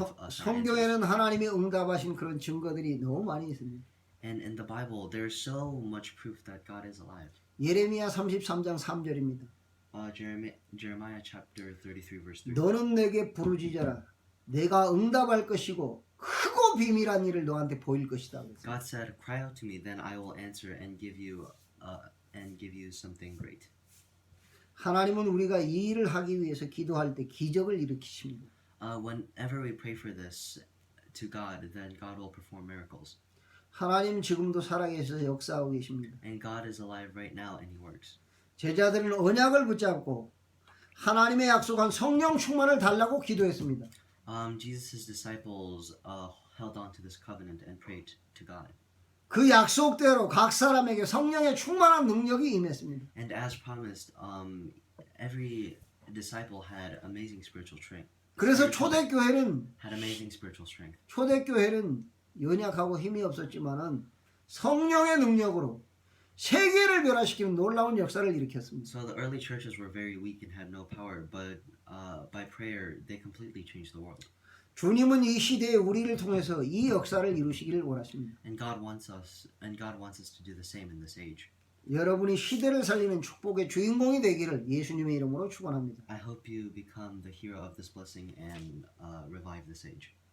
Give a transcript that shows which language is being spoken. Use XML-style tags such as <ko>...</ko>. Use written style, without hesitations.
<ko>성경에는 하나님이 응답하신 그런 증거들이 너무 많이 있습니다.</ko> <en>And in the Bible, there's so much proof that God is alive.</en> <ko>예레미야 33장 3절입니다.</ko> <en>Jeremiah chapter 33 verse 3.</en> <ko>너는 내게 부르짖어라. 내가 응답할 것이고 크고 비밀한 일을 너한테 보일 것이다.</ko> <en>God said, "Cry out to me, then I will answer and give you something great."</en> <ko>하나님은 우리가 이 일을 하기 위해서 기도할 때 기적을 일으키십니다.</ko> <en>Whenever we pray for this to God, then God will perform miracles.</en> <ko>하나님 지금도 살아계셔서 역사하고 계십니다.</ko> <en>And God is alive right now, and He works.</en> <ko>제자들은 언약을 붙잡고 하나님의 약속한 성령 충만을 달라고 기도했습니다.</ko> <en>Jesus' disciples held on to this covenant and prayed to God.</en> <ko>그 약속대로 각 사람에게 성령의 충만한 능력이 임했습니다.</ko> <en>And as promised, every disciple had amazing spiritual strength.</en> <ko>그래서 초대교회는 연약하고 힘이 없었지만은 성령의 능력으로 세계를 변화시키는 놀라운 역사를 일으켰습니다.</ko> <en>So the early churches were very weak and had no power, but by prayer they completely changed the world.</en> <ko>주님은 이 시대에 우리를 통해서 이 역사를 이루시기를 원하십니다.</ko> <en>And God wants us to do the same in this age.</en> <ko>여러분이 시대를 살리는 축복의 주인공이 되기를 예수님의 이름으로 축원합니다.</ko> <en>I hope you become the hero of this blessing and revive this age.</en>